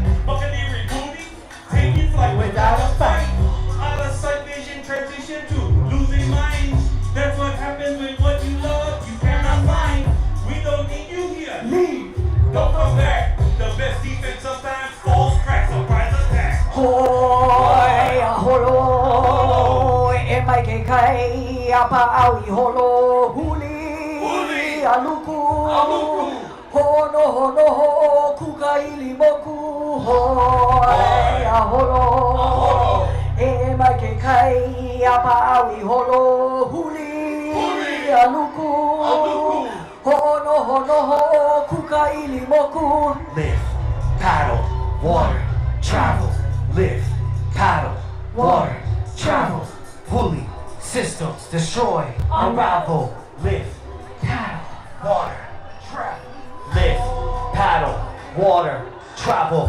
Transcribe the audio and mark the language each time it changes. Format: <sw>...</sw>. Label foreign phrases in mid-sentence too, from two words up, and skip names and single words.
<en>Buccaneering booty, taking flight Without a fight. Out of sight vision, transition to losing minds. That's what happens when what you love you cannot find. We don't need you here. Leave. Don't come back. The best defense sometimes falls crack, surprise attack.</en> <haw>Hoi a holo e mai ke kai a pa'au I holo huli a luku hono ho kuka ili moku hoi a holo e mai ke kai Apa'awi holo huli aluku ho'ono ho'o kukaili moku.</haw> <en>Live, paddle, water, travel. Live, paddle, water, travel. Huli, systems, destroy, unravel. Live, paddle, water, travel. Live, paddle, water, travel.</en>